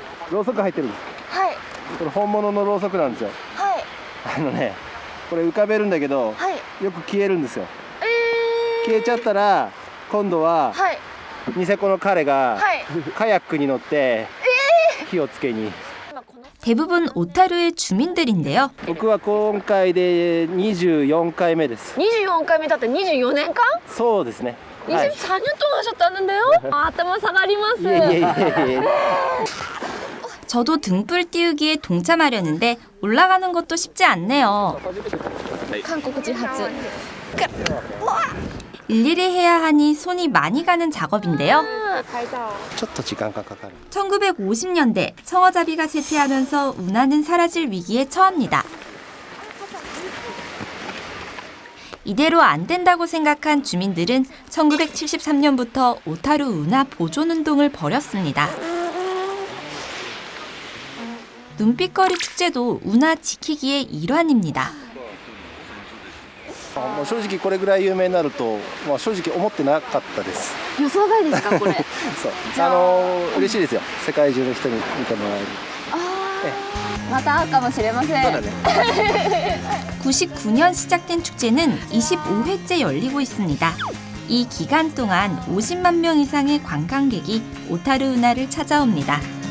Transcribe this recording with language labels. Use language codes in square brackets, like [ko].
[ja] ろうそく入ってるんです。はい。これ本物のろうそくなんですよ。はい。これ浮かべるんだけど、よく消えるんですよ。消えちゃったら今度はニセコの彼がカヤックに乗って火をつけに。 [ko] 대부분 오타루의 주민들인데요. [ja] 僕は今回で24回目です。 24回目だって24年間？そうですね。 [ko] 24년 동안 하셨다는데요? 아, [ja] 頭下がります. [ko] 저도 등불 띄우기에 동참하려는데 올라가는 것도 쉽지 않네요. 한국지 하즈. 일일이 해야 하니 손이 많이 가는 작업인데요. [ja] ちょっと時間がかかる。 [ko] 1950년대 청어잡이가 쇠퇴하면서 운하는 사라질 위기에 처합니다. 이대로 안 된다고 생각한 주민들은 1973년부터 오타루 운하 보존운동을 벌였습니다. 눈빛거리 축제도 운하 지키기의 일환입니다. [ja] もう正直これぐらい有名になると、正直思ってなかったです。予想外ですかこれ。そう嬉しいですよ。世界中の人に見てもらえる。また会うかもしれません。 [ko] 99년 시작된 축제는 25회째 열리고 있습니다. 이 기간 동안 50만 명 이상의 관광객이 오타루 운하를 찾아옵니다.